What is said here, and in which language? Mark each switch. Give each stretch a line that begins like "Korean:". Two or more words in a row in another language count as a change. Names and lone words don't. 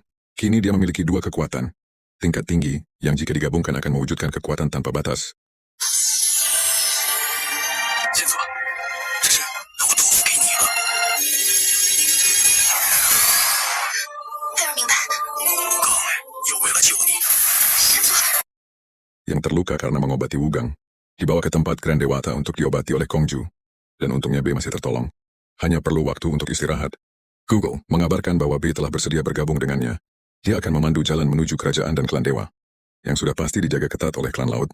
Indonesian: Kini dia memiliki dua kekuatan. Tingkat tinggi, yang jika digabungkan akan mewujudkan kekuatan tanpa batas.
Chinese: 先走，这是我托付给你了。菲儿明白，刚来又为了救你，
Indonesian: Yang terluka karena mengobati Wugeng, dibawa ke tempat Grand Dewata untuk diobati oleh Kongju. Dan untungnya B masih tertolong. Hanya perlu waktu untuk istirahat. Google mengabarkan bahwa B telah bersedia bergabung dengannya. Dia akan memandu jalan menuju kerajaan dan klan dewa, yang sudah pasti dijaga ketat oleh klan laut.